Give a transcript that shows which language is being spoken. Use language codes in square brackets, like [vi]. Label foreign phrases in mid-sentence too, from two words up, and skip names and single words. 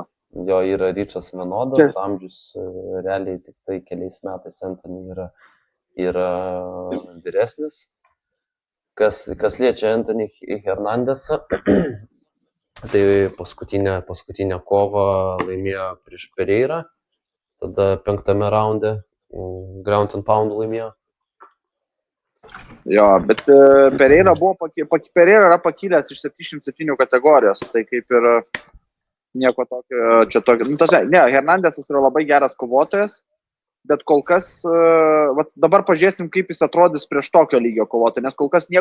[lt] Jo yra Ryčas vienodas, amžius realiai tik tai keliais metais Anthony yra vyresnis. Kas liečia Anthony Hernandesą, tai paskutinę kovą laimėjo prieš Pereirą, tada 5 raunde [en] ground and pound [lt] laimėjo. Jo, bet Pereira yra pakilęs iš 77 kategorijos, tai kaip ir nieko tokio čia tokio. Ne, Hernandesas yra labai geras kovotojas, bet kol kas, dabar pažiūrėsim, kaip jis atrodys prieš tokio lygio kovotoją, nes kol kas